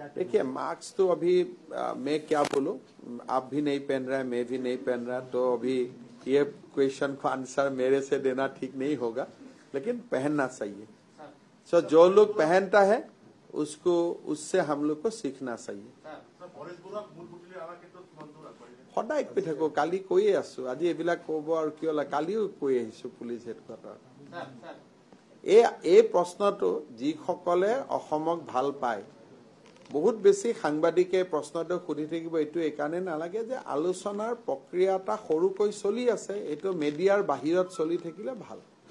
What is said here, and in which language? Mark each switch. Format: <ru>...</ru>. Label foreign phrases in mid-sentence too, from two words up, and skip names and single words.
<hi>देखिए मास्क तो अभी मैं क्या बोलूं, आप भी नहीं पहन रहे, मैं भी नहीं पहन रहा, तो अभी ये क्वेश्चन का आंसर मेरे से देना ठीक नहीं होगा, लेकिन पहनना चाहिए। सो जो लोग पहनता है उसको, उससे हम लोग को सीखना चाहिए।</hi> <as>সদায় কৈ থাকো, কালি কৈয়ে আছো, আজি এইবিলাক কব আৰু কিয় লাগে, কালিও কৈ আহিছো</as> <en>police headquarters.</en> <as>এই প্ৰশ্নটো যিসকলে অসমক ভাল পায়, বহুত বেছি সাংবাদিকে প্ৰশ্নটো সুধি থাকিব, এইটো এইকাৰণে নালাগে যে আলোচনাৰ প্ৰক্ৰিয়া এটা সৰুকৈ চলি আছে, এইটো মিডিয়াৰ বাহিৰত চলি থাকিলে ভাল।</as>